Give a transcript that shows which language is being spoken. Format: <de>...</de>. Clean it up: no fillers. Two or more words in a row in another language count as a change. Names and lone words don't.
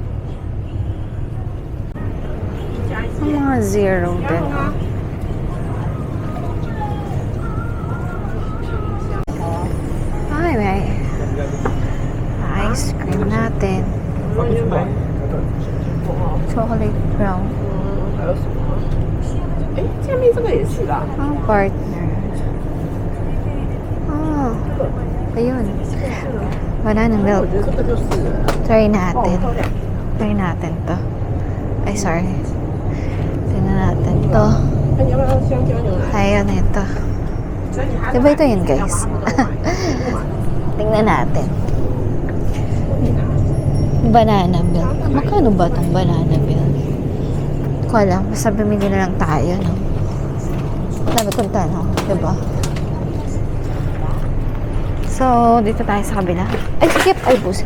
<tl>Ang mga zero din, no? Ay, may</tl> <en>ice cream</en> <tl>natin.</tl> <en>Chocolate brown.</en> <zh>哎，下面这个也是啦。</zh> <tl>Ang partner. Ayun.</tl> <en>Banana milk.</en> <zh>这个就是。</zh> <tl>Try natin. Try natin to. Ay, sorry. Tingnan natin to.</tl> <zh>那你要不要香蕉牛奶？</zh> <tl>Ayaw na ito. Diba ito yun, guys? Tingnan natin.</tl> <en>Banana milk.</en> <tl>Magkano ba itong</tl> <en>banana milk?</en> <tl>Hindi ko alam. Basta bumili na lang tayo, no? Dami kong tanong, diba? So, dito tayo sa kabila. Ay, skip! Ay, busi.</tl>